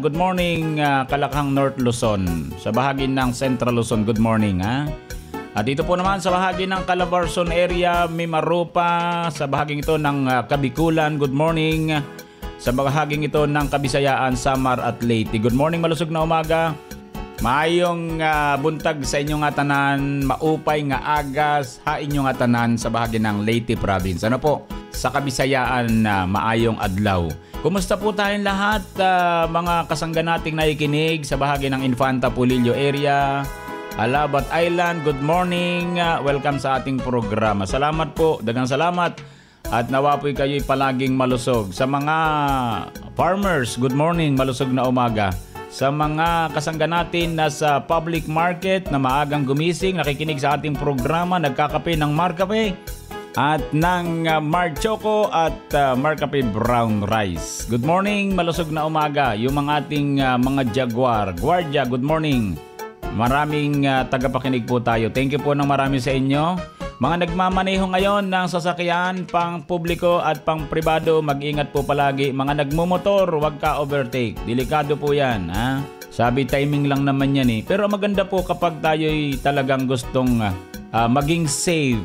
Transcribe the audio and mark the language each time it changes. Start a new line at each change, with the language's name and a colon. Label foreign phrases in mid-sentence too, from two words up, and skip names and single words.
English: Good morning
Filipino: Kalakhang North Luzon. Sa bahagi ng Central Luzon,
English: good morning
Filipino: At dito po naman sa bahagi ng Calabarzon area, Mimaropa, sa bahaging ito ng Kabikulan,
English: good morning.
Filipino: Sa bahaging ito ng Kabisayaan, Samar at Leyte.
English: Good morning,
Filipino: malusog na umaga.
Cebuano: Maayong buntag sa inyong tanan,
Waray: maupay nga agas,
Cebuano: inyong tanan
Filipino: sa bahagi ng
Cebuano: Leyte Province. Sa Kabisayaan, maayong adlaw.
Filipino: Kumusta po tayong lahat, mga kasangga nating nakikinig sa bahagi ng Infanta Pulillo area, Alabat Island,
English: good morning.
Filipino: Welcome sa ating programa. Salamat po,
Cebuano: dagang salamat.
Filipino: At nawa po'y kayo'y palaging malusog. Sa mga farmers,
English: good morning,
Filipino: malusog na umaga. Sa mga kasangga natin na sa public market na maagang gumising, nakikinig sa ating programa, nagkakape ng Marcafe. at ng Mark Choco at Mark Cafe Brown Rice.
English: Good morning,
Filipino: malusog na umaga. Yung mga ating mga Jaguar, Guardia,
English: good morning.
Filipino: Maraming tagapakinig po tayo.
English: Thank you
Filipino: po ng marami sa inyo. Mga nagmamaneho ngayon ng sasakyan, pang publiko at pang pribado, mag-ingat po palagi. Mga nagmumotor, huwag ka overtake. Delikado po yan. Ha? Sabi timing lang naman yan eh. Pero maganda po kapag tayo'y talagang gustong maging safe.